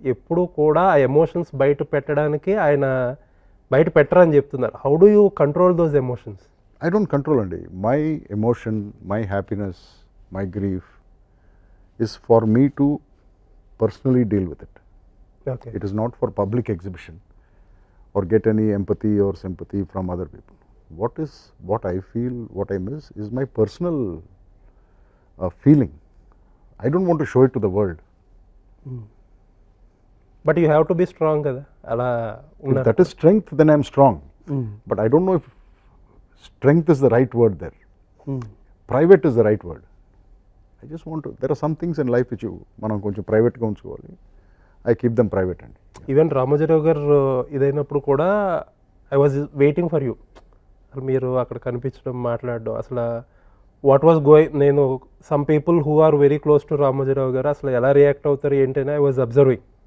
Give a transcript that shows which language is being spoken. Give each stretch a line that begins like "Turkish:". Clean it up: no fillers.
Telugu: ఎప్పుడు కూడా ఆ ఎమోషన్స్ బయట పెట్టడానికి ఆయన బయట పెట్టరని చెప్తున్నారు.
English: How do you control those emotions? I don't control అండి. My emotion, my happiness, my grief is for me to personally deal with it. Okay. It is not for public exhibition or get any empathy or sympathy from other people. What I feel, what I miss is my personal feeling. I don't want to show it to the world. But you have to be strong
Telugu: kada ala
English: If that is strength, then I am strong. But I don't know if strength is the right word there. Private is the right word. I just want to, there are some things in life which
Telugu: మనం కొంచెం ప్రైవేట్గా ఉంచుకోవాలి.
English: I keep them private అండి. Even Ramoji Rao గారు
Telugu: ఇదైనప్పుడు కూడా
English: I was waiting for you.
Telugu: అసలు మీరు అక్కడ కనిపించడం, మాట్లాడడం, అసలు
English: what was going,
Telugu: నేను
English: some people who are very close to
Telugu: Ramoji Rao గారు అసలు ఎలా రియాక్ట్ అవుతారు ఏంటని
English: I was observing.